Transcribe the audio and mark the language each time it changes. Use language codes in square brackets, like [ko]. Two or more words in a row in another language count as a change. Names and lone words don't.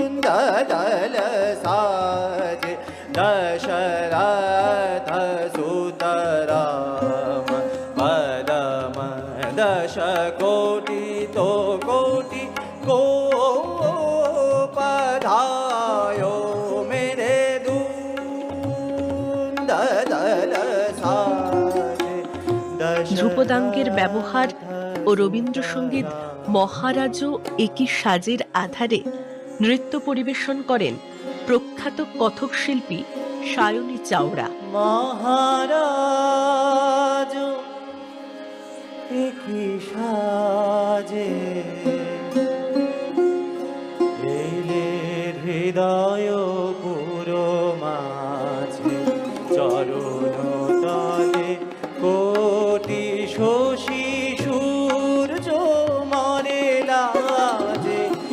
[hi] दल साजे दशरथ सुत राम पदम दश कोटि तो कोटि को पधायो मेरे दून दल साजे [bn] ধ্রুপদাঙ্গের ব্যবহার ও রবীন্দ্রসঙ্গীত মহারাজও একই সাজের আধারে নৃত্য পরিবেশন করেন প্রখ্যাত কথক শিল্পী সায়নী চাওড়া। মহারাজ একই সাজে এলে হৃদয় পুরো মাঝে চরণ তলে কোটি শশী সূর্য মরে লাজে